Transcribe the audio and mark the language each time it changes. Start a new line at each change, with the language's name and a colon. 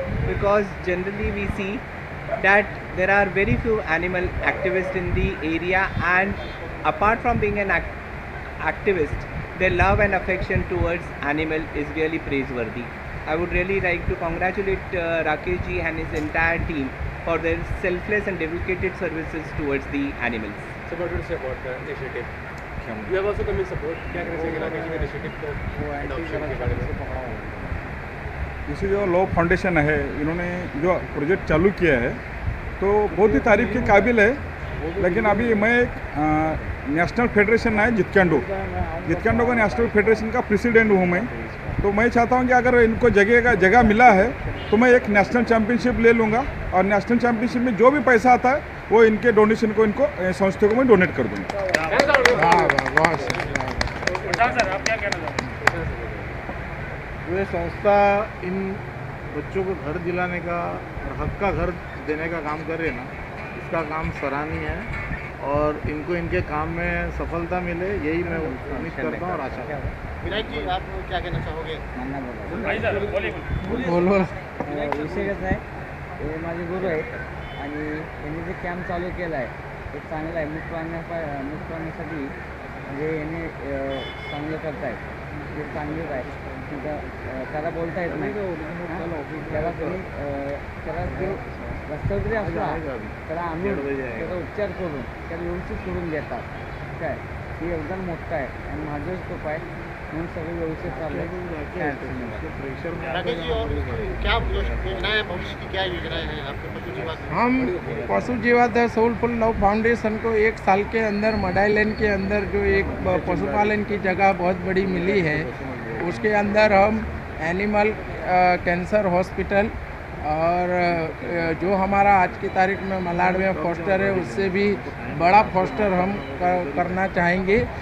English: Because generally we see that there are very few animal activists in the area, and apart from being an activist, their love and affection towards animal is really praiseworthy. I would really like to congratulate Rakesh ji and his entire team for their selfless and dedicated services towards the animals. So what do you say about the initiative? You have also come in support.
Hindi: क्या कहना चाहिए राकेश जी के initiative को adoption के बारे में? इसे जो लव फाउंडेशन है, इन्होंने जो प्रोजेक्ट चालू किया है तो बहुत ही तारीफ के काबिल है। लेकिन अभी मैं एक नेशनल फेडरेशन है जितकैंडो का नेशनल फेडरेशन का प्रेसिडेंट हूँ मैं। तो मैं चाहता हूँ कि अगर इनको जगह मिला है तो मैं एक नेशनल चैम्पियनशिप ले लूँगा, और नेशनल चैम्पियनशिप में जो भी पैसा आता है वो इनके डोनेशन को, इनको संस्था को मैं डोनेट कर दूँगा। ये संस्था इन बच्चों को घर दिलाने का और हक का घर देने का काम कर रही है ना, इसका काम सराहनीय है और इनको इनके काम में सफलता मिले, यही मैं उम्मीद करता हूँ और आशा करता हूँ। विनायक जी, आप क्या कहना चाहोगे? बोलो।
Marathi: विषय कसा आहे, हे माझे गुरु आहेत आणि यांनी जे कॅम्प चालू केला आहे ते चांगलं आहे। मुक्त प्राण्यासाठी म्हणजे यांनी चांगलं करतायत, ते चांगलेच आहे। त्याला बोलता येत नाही, त्याला जो रस्त्यावर जरी असला त्याला आणून त्याचा उपचार करून त्याला व्यवस्थित सोडून देतात। काय हे योगदान मोठं आहे आणि माझं खूप आहे, म्हणून सगळं व्यवस्थित चाललंय।
Hindi: राकेश जी, और क्या योजनाएं हैं, भविष्य की क्या योजनाएं हैं आपके पशु जीवा? हम पशु जीवा द सोलफुल लव फाउंडेशन को 1 साल के अंदर मडाईलैंड के अंदर जो एक पशुपालन की जगह बहुत बड़ी मिली है, उसके अंदर हम एनिमल कैंसर हॉस्पिटल और जो हमारा आज की तारीख में मलाड में फॉस्टर है, उससे भी बड़ा फॉस्टर हम करना चाहेंगे।